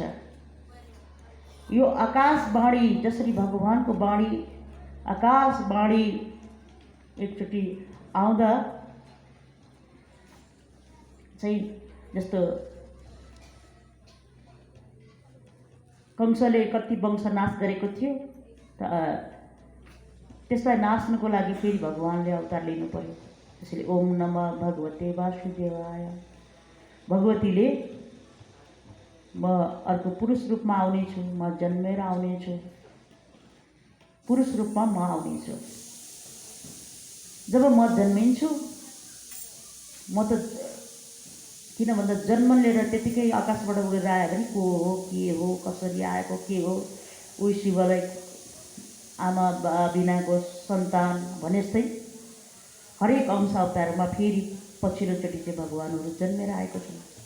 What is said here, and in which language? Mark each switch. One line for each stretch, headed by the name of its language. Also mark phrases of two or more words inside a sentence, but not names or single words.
Nepali: यो आकाशवाणी, जसरी भगवानको वाणी आकाशवाणी एकचोटि आउँदा चाहिँ, जस्तो कंसले कति वंश नाश गरेको थियो, त्यसलाई नाच्नको लागि फेरि भगवानले अवतार लिनु पर्यो। त्यसैले
Sanskrit: ओम नमः भगवते वासुदेवाय,
Nepali: भगवतीले म अर्को पुरुष रूपमा आउनेछु, म जन्मेर आउनेछु, पुरुष रूपमा म आउनेछु। जब म जन्मिन्छु, म त किन भन्दा जन्म लिएर त्यतिकै आकाशबाट उडेर आयो भने को हो, के हो, कसरी आएको, के हो, उही शिवलाई आमा बिनाको सन्तान भने जस्तै हरेक अंश अवतारमा फेरि पछिल्लोचोटि चाहिँ भगवानहरू जन्मेर आएको छन्।